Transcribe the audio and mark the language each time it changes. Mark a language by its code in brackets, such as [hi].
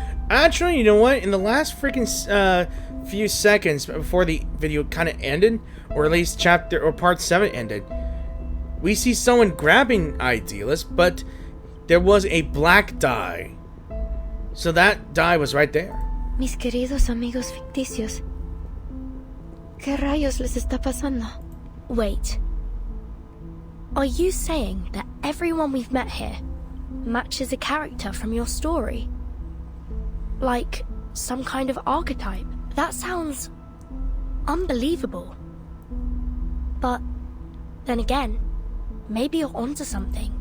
[en] Actually, you know what? In the last freaking few seconds before the video kind of ended, or at least chapter or part 7 ended, we see someone grabbing Idealist, but there was a black die. So that die was right there. [es] Mis queridos amigos ficticios. ¿Qué rayos les está pasando? [en] Wait. Are you saying that everyone we've met here matches a character from your story? Like some kind of archetype? That sounds unbelievable. But then again, maybe you're onto something.